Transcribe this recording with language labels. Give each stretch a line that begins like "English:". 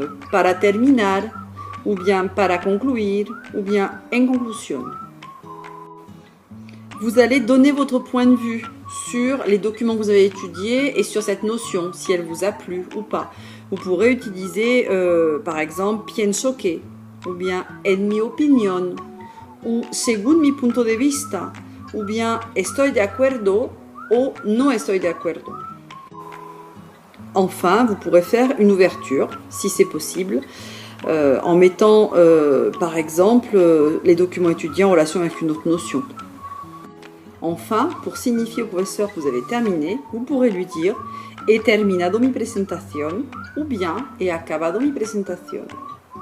Spanish: Para terminar,
French: ou bien
Spanish: para concluir, ou bien en conclusión.
French: Vous allez donner votre point de vue sur les documents que vous avez étudiés et sur cette notion, si elle vous a plu ou pas. Vous pourrez utiliser par exemple
Spanish: pienso que,
French: ou bien
Spanish: en mi opinión,
French: ou
Spanish: según mi punto de vista,
French: ou bien
Spanish: estoy de acuerdo
French: ou
Spanish: no estoy de acuerdo.
French: Enfin, vous pourrez faire une ouverture, si c'est possible, en mettant, par exemple, les documents étudiés en relation avec une autre notion. Enfin, pour signifier au professeur que vous avez terminé, vous pourrez lui dire «
Spanish: He terminado mi presentación
French: » ou bien «
Spanish: He acabado mi presentación ».